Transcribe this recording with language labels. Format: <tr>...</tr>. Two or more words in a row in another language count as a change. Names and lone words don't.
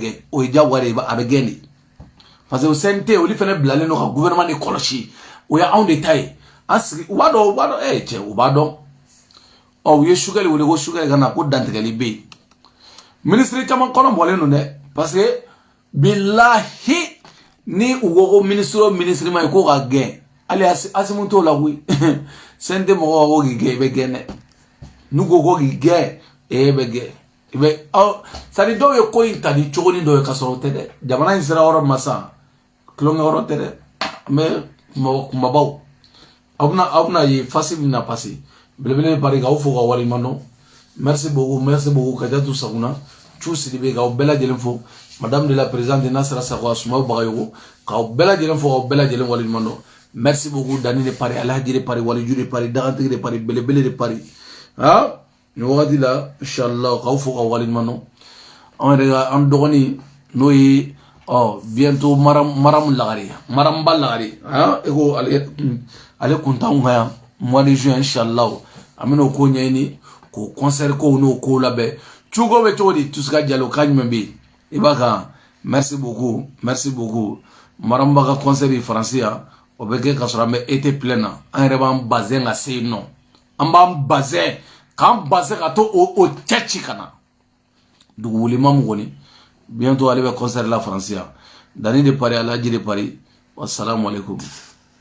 <bm>gɛn o ye diyagoya de ye a bɛ gɛn de</bm> <fr>parce que</fr> <bm>CNT olu fana bilalen don ka gouvernement de kɔlɔsi o ye anw de ta ye an sigi u b'a dɔn cɛ u b'a dɔn u ye sugɛli wele ko sugɛli ka na ko dantigɛli bɛ yen ministre caman kɔnɔ bɔlen don dɛ</bm> <fr>parce que</fr> <bm>bilahi ni u ko ko ministre o ministre ma ye ko ka gɛn hali Asimu t'o la koyi CNT mɔgɔw ko k'i gɛn i bɛ gɛn dɛ n'u ko ko k'i gɛn e bɛ gɛn i bɛ</bm> <fr>c'est à dire</fr> <bm>dɔw ye ko in ta ni cogonin dɔ ye ka sɔrɔ o tɛ dɛ jamana in sera yɔrɔ min ma sisan tulonkɛ yɔrɔ tɛ dɛ mais kumabaw aw bɛna ye fasi bɛna passer belebele pari k'aw fo ka waleɲuman dɔn</bm> <fr>merci beaucoup</fr> <bm>Kadiatu Saguna Cu Sidibe k'aw bɛɛ lajɛlen fo</bm> <fr>madame de la présidente</fr> <bm>Nasara Sakɔ Sumaworo Bagayogo k'aw bɛɛ lajɛlen fo k'aw bɛɛ lajɛlen waleɲuman dɔn</bm> <fr>merci beaucoup</fr> <bm>Dani de pari Alhaji de pari Waliju de pari dagantigi de pari belebele de pari nin wagati la inshallah k'aw fo k'aw waleɲuman dɔn anw yɛrɛ ka an dɔgɔnin n'o ye bientôt Maram Lagare Maramba Lagare e ko ale kun t'anw kan yan</bm> <fr>mois de juin</fr> <bm>inshallah an bɛna o ko ɲɛɲini k'o concert kow n'o kow labɛn cogo bɛ cogo di Tusika Jalo ka jumɛn bɛ yen i b'a kan</bm> <fr>merci beaucoup</fr> <bm>Maramba ka concert ye Faransi yan o bɛ kɛ ka sɔrɔ an bɛ été plein na an yɛrɛ b'an bazin ka se yen nɔ an b'an bazin k'an bazin ka to o cɛ ci ka na dugu wulima min kɔni bientôt ale bɛ concert la Faransi yan Dani de pari Alhaji de pari</bm> <ar>السلام عليكم</ar>